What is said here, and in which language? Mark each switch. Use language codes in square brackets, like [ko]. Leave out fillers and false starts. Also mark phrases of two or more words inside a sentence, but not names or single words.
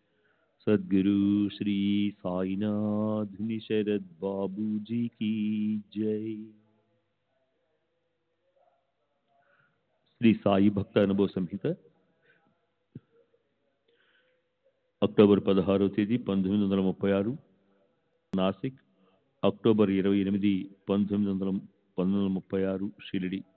[hi] सद्गुरु श्री साईनाथ शरद बाबू जी की जय। [te] శ్రీ సాయి భక్త అనుభవ సంహిత అక్టోబర్ 16వ తేదీ 1936 నాసిక్, అక్టోబర్ 28 1936 షిరిడి.